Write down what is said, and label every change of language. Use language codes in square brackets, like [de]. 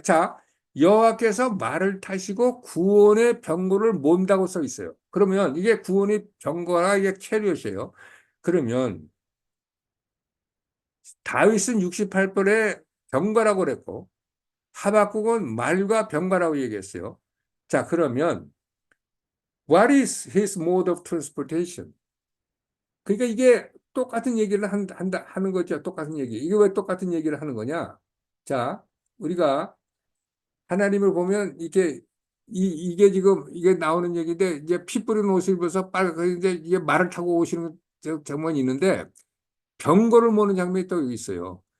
[ko] 자, 여호와께서 말을 타시고 구원의 병거를 몬다고 써 있어요. 그러면 이게 구원의 병거라 이게 캐리엇이에요. 그러면 다윗은 68번에 병거라고 그랬고 하박국은 말과 병거라고 얘기했어요. 자, 그러면 [en] what is his mode of transportation? [ko] 그러니까 이게 똑같은 얘기를 하는 거죠. 똑같은 얘기. 이게 왜 똑같은 얘기를 하는 거냐? 자, 우리가 하나님을 보면 이게 지금 이게 나오는 얘기인데 이제 피 뿌린 옷을 입어서 이제 이게 말을 타고 오시는 장면이 있는데 병거를 모는 장면이 또 여기 있어요.